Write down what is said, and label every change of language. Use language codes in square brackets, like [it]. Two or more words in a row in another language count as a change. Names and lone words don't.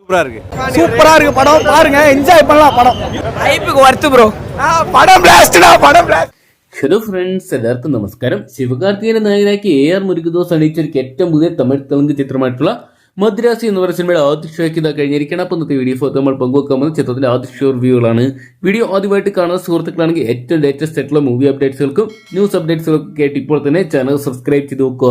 [ta] சூப்பரா இருக்கு படம் பாருங்க என்ஜாய் பண்ணலாம் படம் ஹைப்புக்கு வர்த்து ப்ரோ படம் பிளாஸ்ட்டா படம் பிளாஸ்ட் [en] Hello friends [ml] എല്ലാവർക്കും നമസ്കാരം. ശിവകാർത്തികേയനെ നായകനാക്കി AR മുരുകദോസ് അണിയിച്ചൊരു ഏറ്റവും പുതിയ തമിഴ് തെലുങ്ക് ചിത്രമായിട്ടുള്ള മദ്രാസി എന്ന് പറയുന്ന സിനിമയുടെ ആദ്യ ഷോയ്ക്ക് ഇതാ കഴിഞ്ഞിരിക്കണം. അപ്പം ഇന്നത്തെ വീഡിയോ നമ്മൾ പങ്കുവെക്കാൻ പോകുന്ന ചിത്രത്തിന്റെ ആദ്യ ഷോ റിവ്യൂകളാണ്. വീഡിയോ ആദ്യമായിട്ട് കാണുന്ന സുഹൃത്തുക്കളാണെങ്കിൽ ഏറ്റവും ലേറ്റസ്റ്റ് ആയിട്ടുള്ള മൂവി അപ്ഡേറ്റ്സുകൾക്കും ന്യൂസ് അപ്ഡേറ്റ്സുകൾക്കും കേട്ട് ഇപ്പോൾ തന്നെ [en] channel subscribe [ml] ചെയ്ത് നോക്കുക.